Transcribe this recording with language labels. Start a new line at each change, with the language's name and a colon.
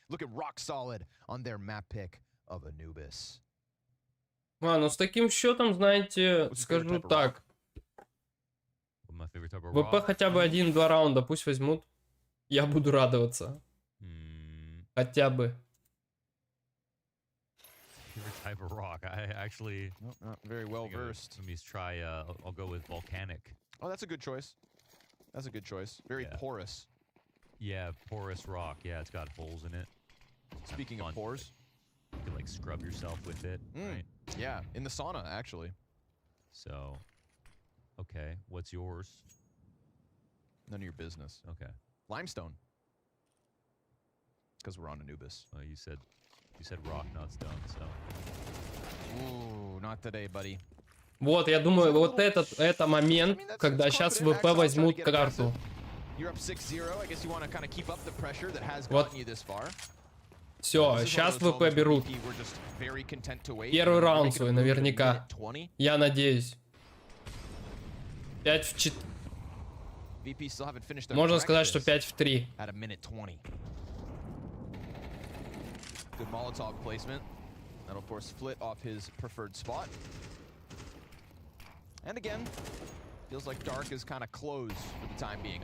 English: Looking rock solid on their map pick of Anubis.
Russian: Ну с таким счетом, знаете, скажу так. ВП хотя бы 1-2 раунда пусть возьмут. Я буду радоваться. Хотя бы.
English: Favorite type of rock. I actually not very well versed. Let me try. I'll go with volcanic. Oh, that's a good choice. That's a good choice. Very porous. Yeah, porous rock. Yeah, it's got holes in it. Speaking of pores, you can like scrub yourself with it, right? Yeah, in the sauna actually. So, okay, what's yours? None of your business. Okay. Limestone. Because we're on Anubis. Well, you said rock, not stone, so. Ooh, not today, buddy.
Russian: Вот, я думаю, вот это момент, когда сейчас ВП возьмут карту. Вот. Все, сейчас ВП берут. Первый раунд свой, наверняка. Я надеюсь. 5 в 4.
English: VP still haven't finished their
Russian: Можно сказать, что
English: breakfast
Russian: 5-3.
English: at a minute 20. Good Molotov placement. That'll force Flit off his preferred spot. And again, feels like Dark is kind of closed for the time being.